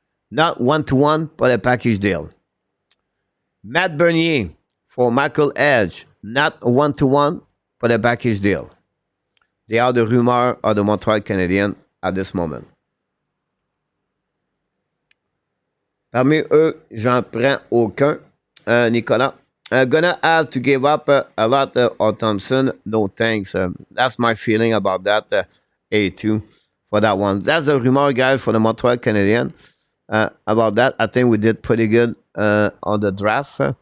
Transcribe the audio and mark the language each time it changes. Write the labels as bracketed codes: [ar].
[en] Not one-to-one, but a package deal. Matt Bernier for Michael Edge. Not one-to-one, but a package deal. They are the rumor of the Montreal Canadiens at this moment. [fr] Parmi eux, j'en prends aucun. [en] Nicolas. Gonna have to give up a lot of Thompson. No thanks. That's my feeling about that. A2 for that one. That's the rumor, guys, for the Montreal Canadiens. About that, I think we did pretty good on the draft.